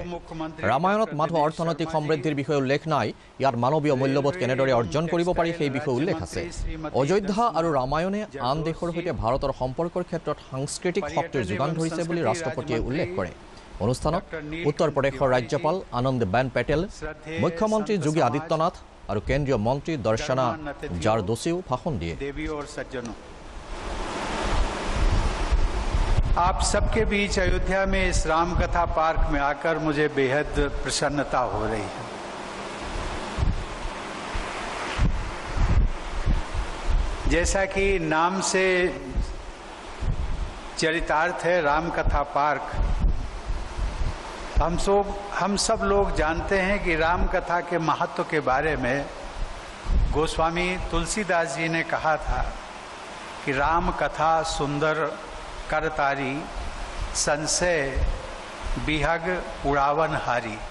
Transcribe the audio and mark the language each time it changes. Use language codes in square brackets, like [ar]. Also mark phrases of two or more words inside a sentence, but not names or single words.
[as] ৰামায়ণত মাথো অৰ্থনৈতিক সমৃদ্ধিৰ বিষয়ে উল্লেখ নাই, ইয়াত মানৱীয় মূল্যবোধ কেনেদৰে অৰ্জন কৰিব পাৰি সেই বিষয়ে উল্লেখ আছে। অযোধ্যা আৰু ৰামায়ণে আন দেশৰ সৈতে ভাৰতৰ সম্পৰ্কৰ ক্ষেত্ৰত সাংস্কৃতিক শক্তিৰ যোগান ধৰিছে বুলি ৰাষ্ট্ৰপতিয়ে উল্লেখ কৰে। অনুষ্ঠানত উত্তৰ প্ৰদেশৰ ৰাজ্যপাল আনন্দবেন পেটেল, মুখ্যমন্ত্ৰী যোগী আদিত্যনাথ [hi] और केंद्रीय मंत्री दर्शना जारदोशी भाषण दिए। आप सबके बीच अयोध्या में इस राम कथा पार्क में आकर मुझे बेहद प्रसन्नता हो रही है। जैसा कि नाम से चरितार्थ है राम कथा पार्क, हम सब लोग जानते हैं कि राम कथा के महत्व के बारे में गोस्वामी तुलसीदास जी ने कहा था कि राम कथा सुंदर करतारी, संशय बिहग उड़ावन हारी।